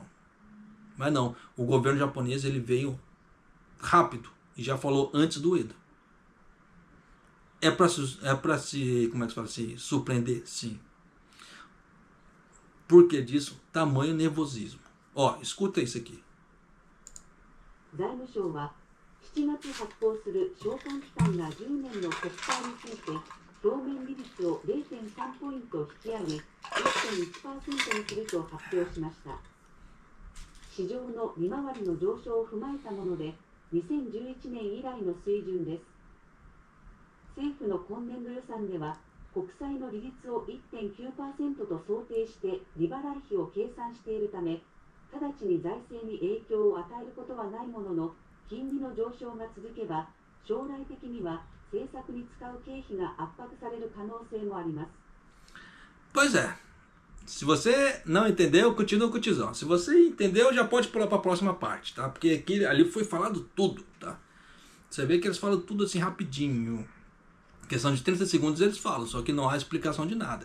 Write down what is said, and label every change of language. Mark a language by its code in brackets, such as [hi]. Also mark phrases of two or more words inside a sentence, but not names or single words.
[pt] Mas não, o governo japonês ele veio rápido e já falou antes do Ueda. É para se, como é que se fala, se surpreender? Sim. Por que disso? Tamanho nervosismo. Ó, escuta isso aqui. [ja] 財務省は7月発行する償還期間が10年の国債について表面利率を 0.3 ポイント引き上げ 1.1% にすると発表しました。市場の利回りの上昇を踏まえたもので2011年以来の水準です。政府の今年度予算では国債の利率を 1.9% と想定して利払い費を計算しているため、直ちに財政に影響を与えることはないものの、金利の上昇が続けば、将来的には政策に使う経費が圧迫される可能性もあります。 [pt] Pois é. Se você não entendeu, continua com o tizão. Se você entendeu, já pode pular para a próxima parte, tá? Porque aqui, ali foi falado tudo, tá? Você vê que eles falam tudo assim rapidinho. Questão de 30 segundos eles falam, só que não há explicação de nada.